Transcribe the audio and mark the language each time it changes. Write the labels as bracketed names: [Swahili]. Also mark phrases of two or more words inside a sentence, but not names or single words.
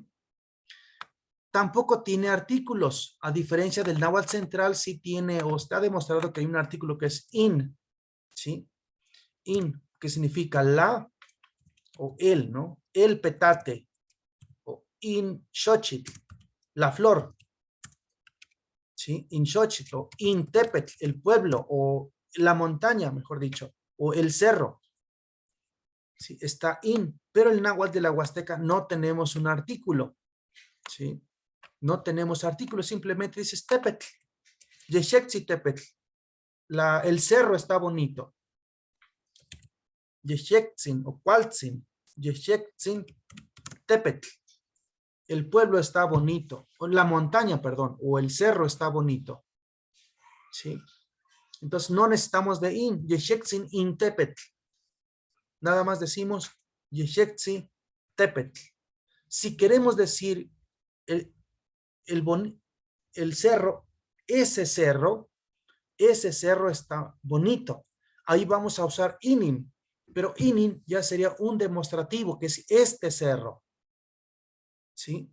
[Spanish] Tampoco tiene artículos, a diferencia del náhuatl central, sí tiene, o está demostrado que hay un artículo que es in, ¿sí? In, que significa la o el, ¿no? El petate, o [Classical Nahuatl] in xochitl, [Spanish] la flor, ¿sí? [Classical Nahuatl] In xochitl, o in tepetl, [Spanish] el pueblo, o la montaña, mejor dicho, o el cerro, ¿sí? Está in, pero el náhuatl de la Huasteca no tenemos un artículo, ¿sí? No tenemos artículo, simplemente dices tepetl, [Eastern Huasteca Nahuatl] yeshexi tepetl, [Spanish] el cerro está bonito, [Eastern Huasteca Nahuatl] yeshexin o cualtzin, yeshexin tepetl, [Spanish] el pueblo está bonito, o la montaña, perdón, o el cerro está bonito, ¿sí? Entonces no necesitamos de in, [Eastern Huasteca Nahuatl] yeshexin in tepetl, [Spanish] nada más decimos [Eastern Huasteca Nahuatl] yeshexi tepetl. [Spanish] Si queremos decir el cerro, ese cerro está bonito, ahí vamos a usar inin, pero inin ya sería un demostrativo, que es este cerro, ¿sí?